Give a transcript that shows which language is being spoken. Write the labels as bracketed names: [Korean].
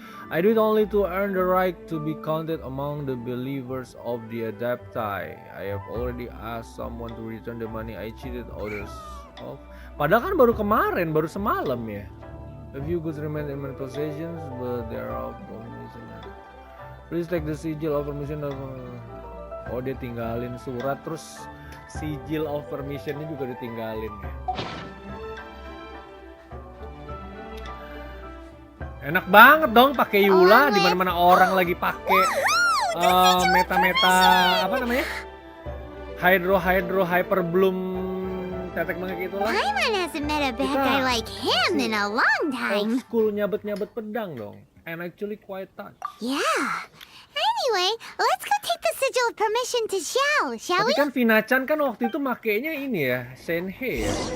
[English] I do it only to earn the right to be counted among the believers of the adapti. I have already asked someone to return the money I cheated others of. [Indonesian] Padahal kan baru kemarin, baru semalam ya. [English] A few goods remain in my possessions, but there are permission. Please take the sigil of permission of... [Indonesian] Oh, dia tinggalin surat, terus sigil of permissionnya juga ditinggalin ya. Enak banget dong pakai Yula di mana-mana orang lagi pakai meta-meta apa namanya? Hydro hyper bloom tetek bengek itulah. [English] Paimon hasn't met a bad guy like him in a long time. [Indonesian] Old school nyabet-nyabet pedang dong. [English] And actually quite touched. Yeah. Anyway, let's go take the sigil of permission to Xiao, shall we? [Indonesian] Tapi kan Vina-chan kan waktu itu makainya ini ya, Senhei ya.